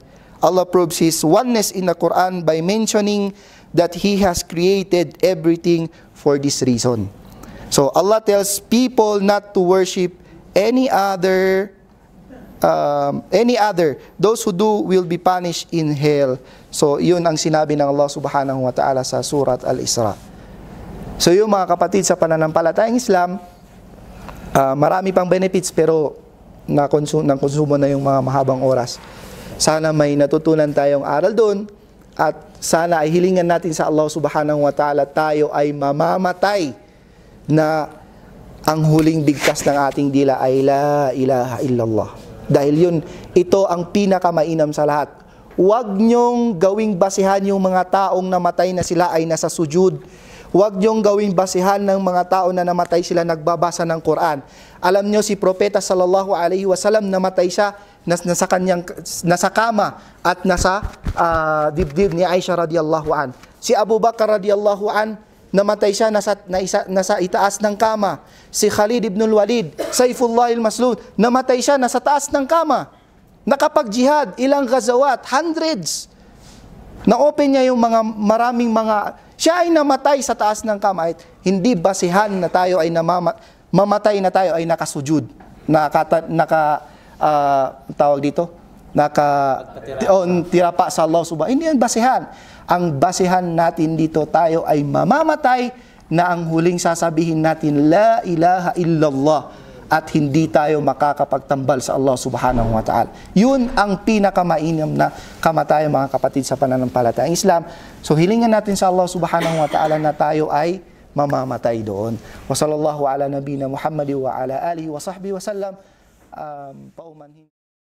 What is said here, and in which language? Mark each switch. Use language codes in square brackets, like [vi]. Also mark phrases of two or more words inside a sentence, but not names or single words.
[en] Allah proves His oneness in the Quran by mentioning that He has created everything for this reason. So, Allah tells people not to worship any other. Those who do will be punished in hell. So, [tl] yun ang sinabi ng Allah [ar] سبحانه وتعالى [tl] sa Surat Al-Isra. So, yung mga kapatid sa pananampalatayang Islam, marami pang benefits pero nakonsumo na yung mga mahabang oras. Sana may natutunan tayong aral doon at sana ay hilingan natin sa Allah [ar] سبحانه وتعالى [tl] tayo ay mamamatay na ang huling bigkas ng ating dila ay [ar] لا إله إلا الله. [tl] Dahil yun, ito ang pinakamainam sa lahat. Huwag nyong gawing basihan yung mga taong namatay na sila ay nasa sujud. Huwag nyong gawing basihan ng mga tao na namatay sila nagbabasa ng Quran. Alam nyo, si Propeta [ar] صلى الله عليه وسلم [tl] namatay siya nasa kama at nasa dibdib ni Aisha [ar] رضي الله عن. [tl] Si Abu Bakar [ar] رضي الله عن, [tl] namatay siya nasa itaas ng kama. Si Khalid ibn al-Walid, Saifullah al-Maslul, namatay siya nasa taas ng kama. Nakapag-jihad, ilang gazawat, hundreds. Na-open niya yung maraming mga, siya ay namatay sa taas ng kama. Hindi basihan na tayo ay mamatay na tayo ay nakasujud. Tawag dito? Tirapa sa Allah subhanahu. Hindi yan basihan. Ang basihan natin dito, tayo ay mamamatay na ang huling sasabihin natin, [ar] لا إله إلا الله, [tl] at hindi tayo makakapagtambal sa Allah [ar] سبحانه وتعالى. [tl] Yun ang pinakamainam na kamatayan, mga kapatid sa pananampalatayang Islam. So hilingan natin sa Allah [ar] سبحانه وتعالى [tl] na tayo ay mamamatay doon. [ar] وصلى الله على نبينا محمد وعلى آله وصحبه وسلم. [tl] Paumanhin.